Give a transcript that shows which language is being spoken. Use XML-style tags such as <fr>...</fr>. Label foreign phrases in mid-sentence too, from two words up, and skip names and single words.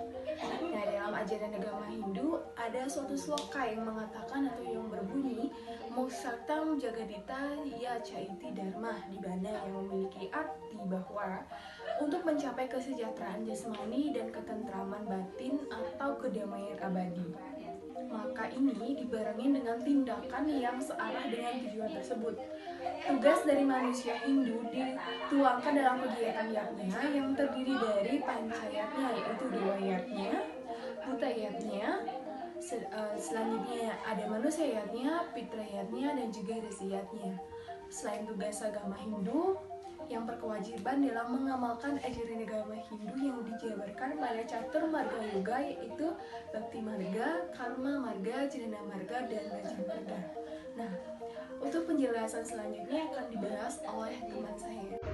<id>Nah, dalam ajaran agama Hindu ada suatu sloka yang mengatakan atau yang berbunyi</id> <sa>Moksartam Jagadita Ya Chaiti Dharma,</sa> <id>di mana yang memiliki arti bahwa untuk mencapai kesejahteraan jasmani dan ketentraman batin atau kedamaian abadi. Maka ini dibarengi dengan tindakan yang searah dengan tujuan tersebut. Tugas dari manusia Hindu dituangkan dalam kegiatan yatnya yang terdiri dari pancayatnya, yaitu dewa yatnya, buta yatnya, selanjutnya ada manusia yatnya, pitra yatnya, dan juga resi yatnya. Selain tugas agama Hindu, yang berkewajiban dalam mengamalkan ajaran agama Hindu yang dijabarkan pada catur marga yoga, yaitu Bhakti Marga, Karma Marga, Jnana Marga, dan Raja Marga. Nah, untuk penjelasan selanjutnya akan dibahas oleh teman saya.</id>